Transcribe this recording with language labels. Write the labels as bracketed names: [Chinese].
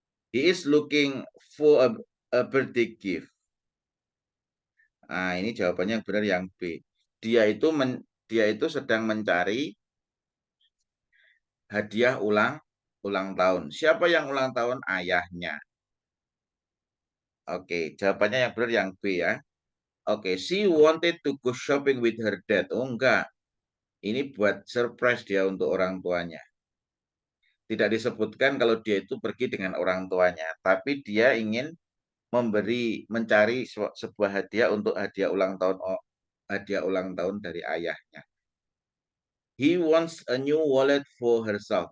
[English] He is looking for a birthday gift. [Indonesian] Nah, ini jawabannya yang benar yang B. Dia itu sedang mencari hadiah ulang tahun. Siapa yang ulang tahun? Ayahnya. Oke, jawabannya yang benar yang B ya. [English] Oke, she wanted to go shopping with her dad. [Indonesian] Oh enggak, ini buat surprise dia untuk orang tuanya. Tidak disebutkan kalau dia itu pergi dengan orang tuanya, tapi dia ingin mencari sebuah hadiah untuk hadiah ulang tahun dari ayahnya. [English] He wants a new wallet for herself.